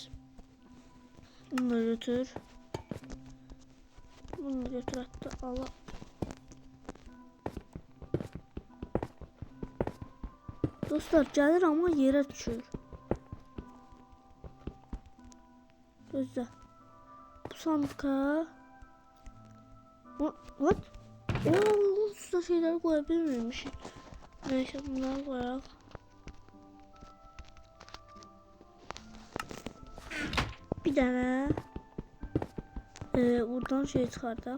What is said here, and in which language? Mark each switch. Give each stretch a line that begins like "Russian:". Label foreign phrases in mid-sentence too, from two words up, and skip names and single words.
Azerbaijani: Bunu da götür. Bunu da götür hatta ala. Dostlar gəlir ama yerə düşür. Gözlə. Bu sandıqa.
English: What?
Turkish: Ooo, üstüne şeyleri koyabilir miymişim? Neyse bunları koyalım. Bir tane buradan şey çıkardık.